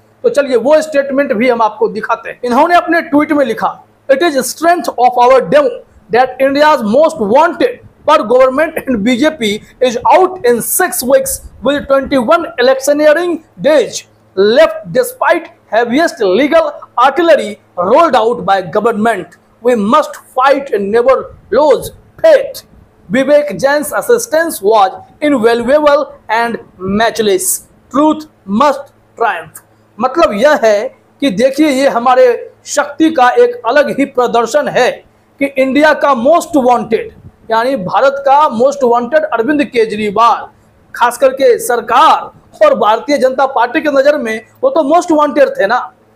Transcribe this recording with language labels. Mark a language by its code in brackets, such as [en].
[hi] तो चलिए वो स्टेटमेंट भी हम आपको दिखाते हैं। इन्होंने अपने ट्वीट में लिखा, [en] It is strength of our demo that India's most wanted per government and BJP is out in 6 weeks with 21 electioneering days left despite heaviest legal artillery rolled out by government. We must fight and never lose faith. Vivek Jain's assistance was invaluable and matchless. Truth must triumph. [hi] मतलब यह है कि देखिए ये हमारे शक्ति का एक अलग ही प्रदर्शन है कि इंडिया का मोस्ट वांटेड यानी भारत का मोस्ट वांटेड अरविंद केजरीवाल, खास करके सरकार और भारतीय जनता पार्टी की नज़र में वो तो मोस्ट वांटेड थे ना।